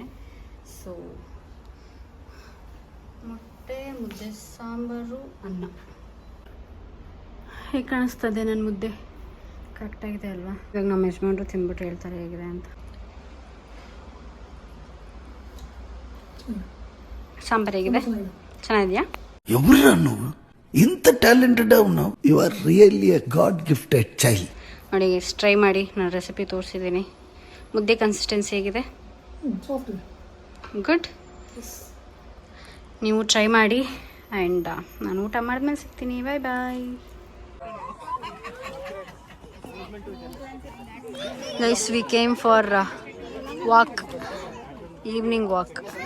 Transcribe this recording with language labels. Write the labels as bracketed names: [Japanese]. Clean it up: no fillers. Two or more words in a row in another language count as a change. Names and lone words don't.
[Kannada] ಸೊ ಮೊಟ್ಟೆ, ಮುದ್ದೆ, ಸಾಂಬಾರು, ಅನ್ನ. ಹೇಗೆ ಕಾಣಿಸ್ತದೆ ನನ್ನ ಮುದ್ದೆ? ಕರೆಕ್ಟಾಗಿದೆ ಅಲ್ವಾ? ಇವಾಗ ನಮ್ಮ ಯಜಮಾನ್ರು ತಿಂದ್ಬಿಟ್ಟು ಹೇಳ್ತಾರೆ ಹೇಗಿದೆ ಅಂತ. ಸಾಂಬಾರು ಹೇಗಿದೆ? ಚೆನ್ನಾಗಿದೆಯಾ? [Telugu] ఎవరు ఇంత టాలెంటెడ్ ఉన్నావు? [English] you are really a god gifted child. [Kannada] ನೋಡಿ, ಟ್ರೈ ಮಾಡಿ. ನಾನು ರೆಸಿಪಿ ತೋರಿಸಿದ್ದೀನಿ. ಮುದ್ದೆ ಕನ್ಸಿಸ್ಟೆನ್ಸಿ ಹೇಗಿದೆ? ಗುಡ್. ನೀವು ಟ್ರೈ ಮಾಡಿ. ಆ್ಯಂಡ್ ನಾನು ಊಟ ಮಾಡಿದ್ಮೇಲೆ ಸಿಗ್ತೀನಿ. ಬಾಯ್ ಬಾಯ್. [English] guys, we came for walk, evening walk.